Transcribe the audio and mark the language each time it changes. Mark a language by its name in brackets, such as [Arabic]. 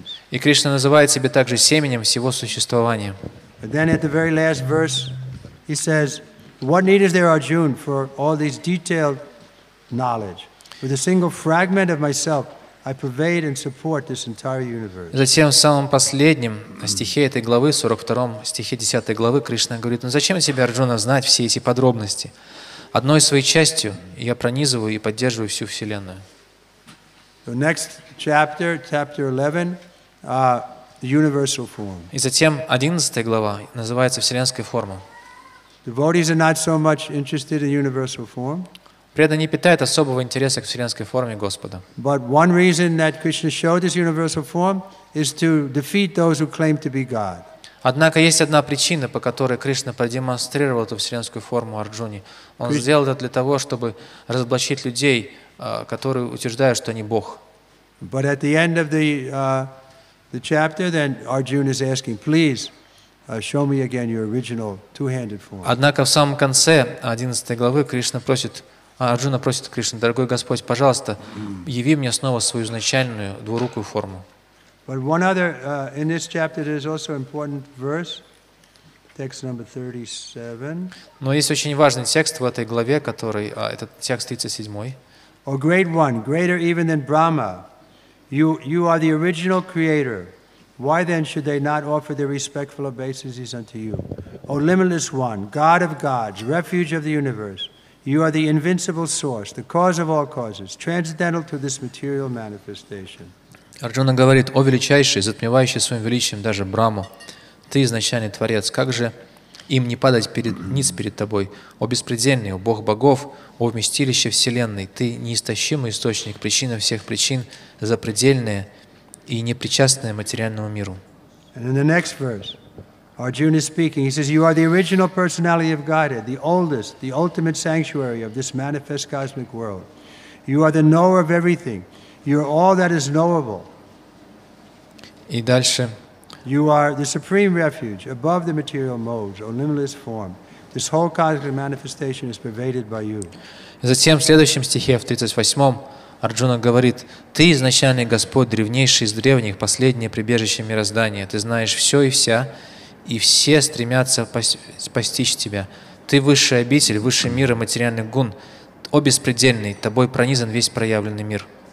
[Russian] И Кришна называет себя также семенем всего существования. [English] But then at the very last verse, he says, "What need is there, Arjuna, for all these detailed knowledge? With a single fragment of myself, I pervade and support this entire universe." [Russian] Затем в самом последнем стихе этой главы, 42 стихе 10 главы, Кришна говорит: «Ну зачем тебе, Арджуна, знать все эти подробности? Одной своей частью я пронизываю и поддерживаю всю Вселенную». [English] So next chapter, chapter 11, the universal form. [Russian] И затем 11 глава называется «Вселенская форма». [English] Devotees are not so much interested in universal form. [Russian] Преданные не питают особого интереса к вселенской форме Господа. [English] But one reason that Krishna showed this universal form is to defeat those who claim to be God. [Russian] Однако есть одна причина, по которой Кришна продемонстрировал эту вселенскую форму Арджуне. Он сделал это для того, чтобы разоблачить людей, которые утверждают, что они Бог. [English] But at the end of the chapter, then Arjuna is asking, please show me again your original two-handed form. [Russian] Однако в самом конце 11 главы Арджуна просит Кришну: «Дорогой Господь, пожалуйста, яви мне снова свою изначальную двурукую форму». [English] But one other, in this chapter there is also important verse, text number 37. [Russian] Но есть очень важный текст в этой главе, этот текст 37. [English] O great one, greater even than Brahma, you are the original creator. Why then should they not offer their respectful obeisances unto you? O limitless one, God of gods, refuge of the universe, you are the invincible source, the cause of all causes, transcendental to this material manifestation. [Russian] Арджуна говорит: «О величайший, затмевающий своим величием даже Браму, ты изначальный Творец, как же им не падать ниц перед тобой? О беспредельный, о Бог богов, о вместилище вселенной, ты неистощимый источник, причина всех причин, запредельная и непричастная материальному миру». [English] And in the next verse, Arjuna is speaking. He says, "You are the original personality of Godhead, the oldest, the ultimate sanctuary of this manifest cosmic world. You are the knower of everything. You are all that is knowable." [Russian] И дальше. [English] You are the supreme refuge above the material modes, O limitless form. This whole cosmic manifestation is pervaded by you. [Russian] Затем в следующем стихе, в 38-м, Арджуна говорит: «Ты изначальный Господь, древнейший из древних, последнее прибежище мироздания. Ты знаешь все и вся, и все стремятся постичь Тебя. Ты высший обитель, высший мир и материальных гун. О беспредельный, Тобой пронизан весь проявленный мир».